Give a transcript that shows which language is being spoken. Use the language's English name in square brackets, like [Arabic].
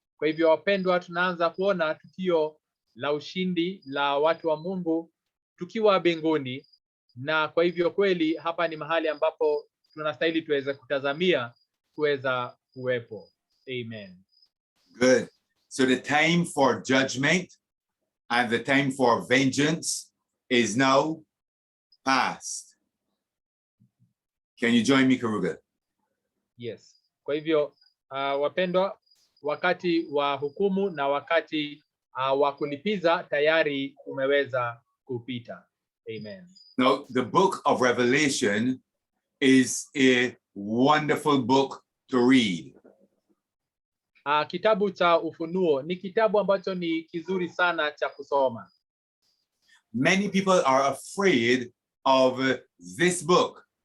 [Swahili] Kwa hivyo wapendwa, tunaanza kuona tukio la ushindi la watu wa Mungu tukiwa mbinguni, na kwa hivyo kweli hapa ni mahali ambapo tunastahili tuweze kutazamia kuweza kuwepo. Amen. [English] Good. So the time for judgment and the time for vengeance is now past. Can you join me, Karuga? Yes. [Swahili] Kwa hivyo wapendwa, wakati wa hukumu na wakati wa kulipiza tayari umeweza kupita. Amen. [English] Now, the book of Revelation is a wonderful book to read. [Swahili] Kitabu cha Ufunuo ni kitabu ambacho ni kizuri sana cha kusoma. [English] Many people are afraid of this book.